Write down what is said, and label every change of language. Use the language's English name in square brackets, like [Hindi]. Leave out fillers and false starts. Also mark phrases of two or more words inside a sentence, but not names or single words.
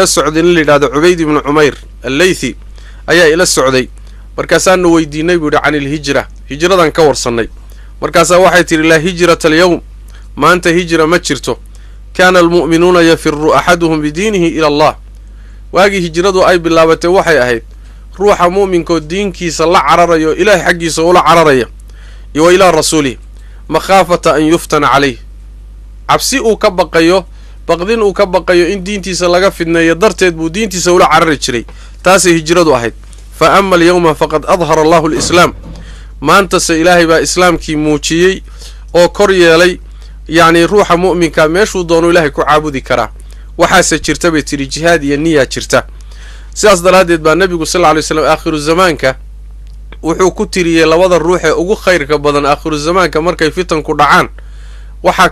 [Somali] socday in la yiraahdo Ubayd ibn Umayr al-Laythi ayaa ila socday markaasaan weydiinay buu aan hijra hijradan ka warsanay markaas waxay tiri [Arabic] لا هجرة اليوم [Somali] maanta hijra ma jirto [Arabic] كان المؤمنون يفر أحدهم بدينه إلى الله [Somali] waagi hijradu ay bilaabatay waxay ahayd ruuxa muuminka diinkiisa la cararayo ilaahay xaqiisa ula cararaya iyo [Arabic] إلى رسوله مخافة أن يفتن عليه [Somali] absi uu ka baqayo baqdin uu ka baqayo in diintiisa laga fidneeyo darteed buu diintiisa ula carari jiray taasi hijradu ahayd [Arabic] فأما اليوم فقد أظهر الله الإسلام [Somali] maanta se ilaahay baa islaamkii muujiyay oo kor yeelay yaani ruuxa muuminka meeshuu doono ilaahay ku caabudi kara waxaase jirta bay tiri jihaad iyo niyad jirta sidaas daraadeed baa nabigu [Arabic] صلى الله عليه وسلم [Somali] aakhiru zamaanka wuxuu ku tiriyay labada ruux ee ugu khayrka badan aakhiru zamaanka markay fitan ku dhacaan waxa